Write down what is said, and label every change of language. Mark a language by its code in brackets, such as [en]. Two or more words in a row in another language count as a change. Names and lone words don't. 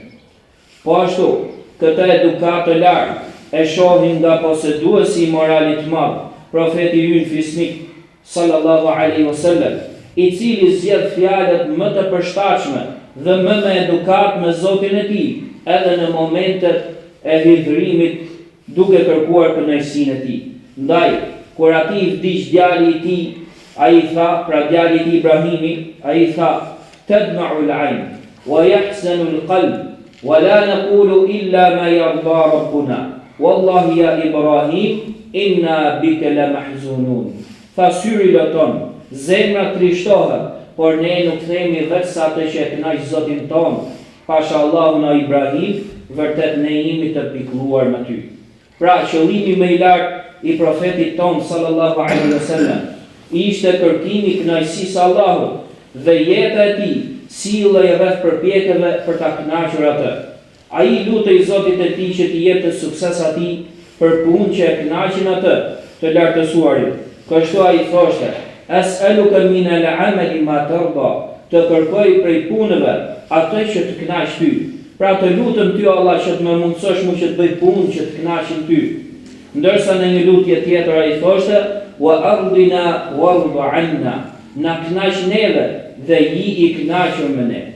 [sq] Po ashtu, këtë edukatë lartë e shohim nga poseduesi i moralit madh, profeti ynë fisnik [ar] صلى الله عليه وسلم, [sq] i cili zgjedh fjalët më të përshtatshme dhe më me edukat me Zotin e tij, edhe në momentet e hidhrimit duke kërkuar kënaqësinë e tij. Ndaj, kur ati i vdiq djali i tij, ai tha, pra djali i tij Ibrahimi, ai tha: [ar] "تدمع العين ويحزن القلب ولا نقول إلا ما يرضى ربنا. والله يا إبراهيم إنا بك لمحزونون." [sq] Tha, syri loton, zemra trishtohet, por ne nuk themi vetë sa të që e kënaq Zotin ton, pasha Allahun o Ibrahim, vërtet ne jemi të pikëlluar me ty. Pra, qëllimi më i lartë i profetit ton [ar] صلى الله عليه وسلم [sq] ishte kërkimi i kënaqësisë Allahut dhe jeta e tij sillej rreth përpjekjeve për ta kënaqur atë. Ai lutej Zotit e tij që t'i jepte sukses atij për punë që e kënaqin atë, të lartësuarin. Kështu ai thoshte: [ar] "أسألك من العمل ما ترضى", [sq] të kërkoj prej punëve atë që të kënaq ty. Pra të lutem ty Allah që të më mundësosh mu që të bëj punë që të kënaqin ty. Ndërsa në një lutje tjetër ai thoshte: [ar] "وأرضنا وارض عنا", [sq] na kënaq neve dhe i kënaqur me ne.